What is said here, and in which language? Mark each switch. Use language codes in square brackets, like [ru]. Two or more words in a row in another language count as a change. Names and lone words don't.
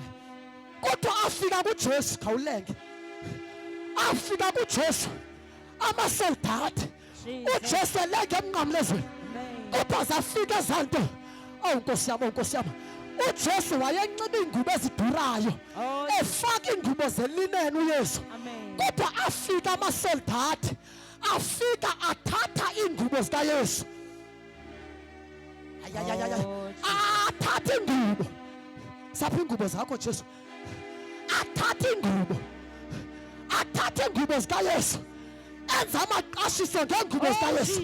[xh] Kodwa afika kuJesu khawulenge. Afika kuJesu amasoldati uJesu elenge emnqamlezweni. Kodwa zafika ezanto. Nkosi yami, Nkosi yami. uJesu wayenxiba ingubo ezidurayo efaka ingubo zelineni uYesu. Kodwa afika amasoldati afika athatha ingubo zikaYesu. Athatha ingubo. Sapha ingubo zakho Jesu. Athatha ingubo. Athatha ingubo zikaYesu. Enza amaqashiso ngengubo zikaYesu.